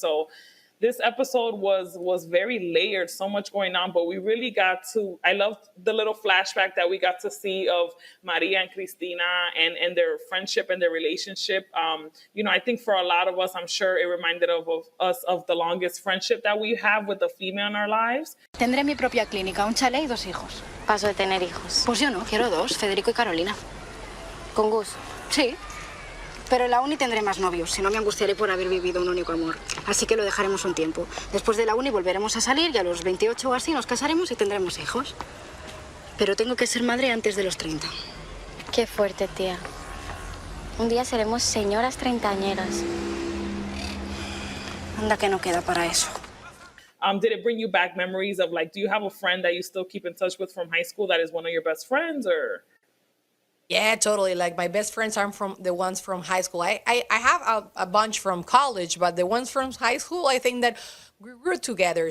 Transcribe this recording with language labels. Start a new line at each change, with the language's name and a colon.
English: So this episode was very layered, so much going on, but we really got to, I loved the little flashback that we got to see of Maria and Cristina and their friendship and their relationship. I think for a lot of us, I'm sure it reminded us of the longest friendship that we have with a female in our lives.
Spanish: Tendré mi propia clínica, un chalet y 2 hijos. Paso de tener hijos. Pues yo no, quiero 2, Federico y Carolina. Con Gus. Sí. Pero en la uni tendré más novios, si no me angustiaré por haber vivido un único amor. Así que lo dejaremos un tiempo. Después de la uni volveremos a salir y a los 28 o así nos casaremos y tendremos hijos. Pero tengo que ser madre antes de los 30. Qué fuerte, tía. Un día seremos señoras treintañeras. Anda que no queda para eso.
English: Did it bring you back memories of, like, do you have a friend that you still keep in touch with from high school that is one of your best friends, or...? Yeah, totally. Like, my best friends are from the ones from high school. I have a bunch from college, but the ones from high school, I think that we grew together.